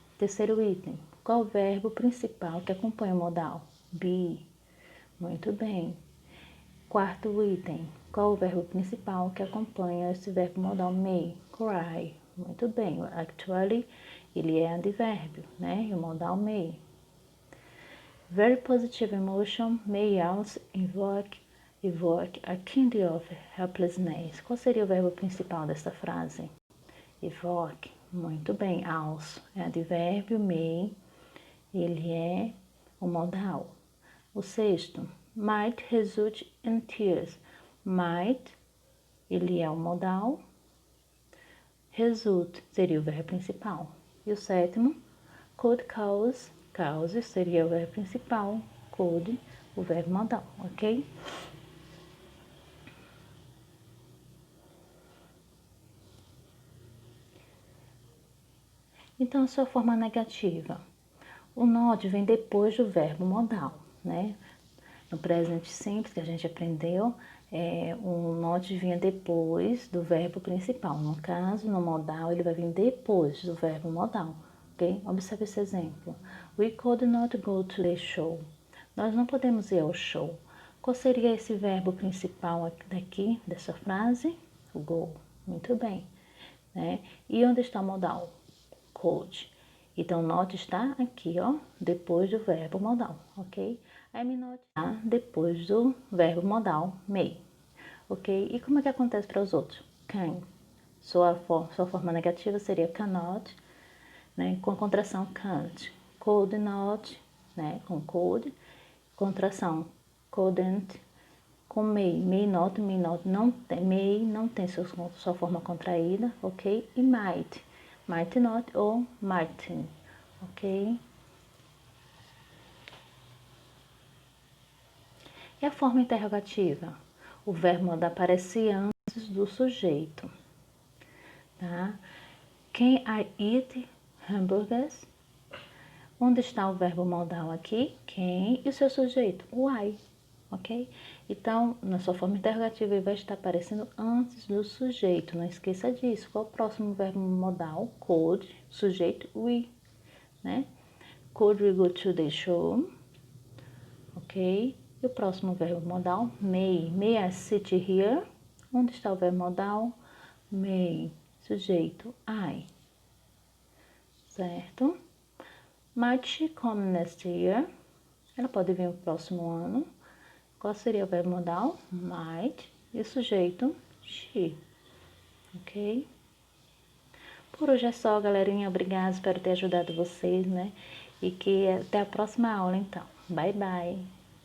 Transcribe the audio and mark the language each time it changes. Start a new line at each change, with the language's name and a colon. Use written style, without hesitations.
Portuguese: Terceiro item, qual o verbo principal que acompanha o modal? Be. Muito bem. Quarto item, qual o verbo principal que acompanha esse verbo modal may? Cry. Muito bem. Actually, ele é advérbio, né? E o modal may.
English: Very positive emotion may also evoke a kind of helplessness.
Portuguese: Qual seria o verbo principal dessa frase? Evoke. Muito bem. Also é advérbio, may, ele é o modal. O sexto, might result in tears. Might, ele é o modal. Result seria o verbo principal. E o sétimo, could cause seria o verbo principal. Could, o verbo modal, ok? Então, a sua forma negativa. O not vem depois do verbo modal, né? No presente simples que a gente aprendeu, o not vinha depois do verbo principal. No caso, no modal, ele vai vir depois do verbo modal, ok? Observe esse exemplo.
English: We could not go to the show.
Portuguese: Nós não podemos ir ao show. Qual seria esse verbo principal daqui, dessa frase? O go. Muito bem. Né? E onde está o modal? Could. Então, not está aqui, ó, depois do verbo modal, ok? I'm not está depois do verbo modal, may, ok? E como é que acontece para os outros? Can. Sua forma negativa seria cannot, né? Com a contração can't. Could not, né? Com could. Contração couldn't. Com may not não tem sua forma contraída, ok? E might not ou mightn't, ok? E a forma interrogativa? O verbo modal aparece antes do sujeito, tá?
English: Can I eat hamburgers?
Portuguese: Onde está o verbo modal aqui? Can e o seu sujeito? O I, ok? Então, na sua forma interrogativa, ele vai estar aparecendo antes do sujeito. Não esqueça disso. Qual é o próximo verbo modal?
English: Could, sujeito, we, né? Could we go to the show? Ok?
Portuguese: E o próximo verbo modal? May.
English: May I sit here?
Portuguese: Onde está o verbo modal? May, sujeito, I. Certo?
English: Might she come next year?
Portuguese: Ela pode vir no próximo ano. Qual seria o verbo modal? Might. E o sujeito? She. Ok? Por hoje é só, galerinha. Obrigada. Espero ter ajudado vocês, né? E que até a próxima aula, então. Bye, bye.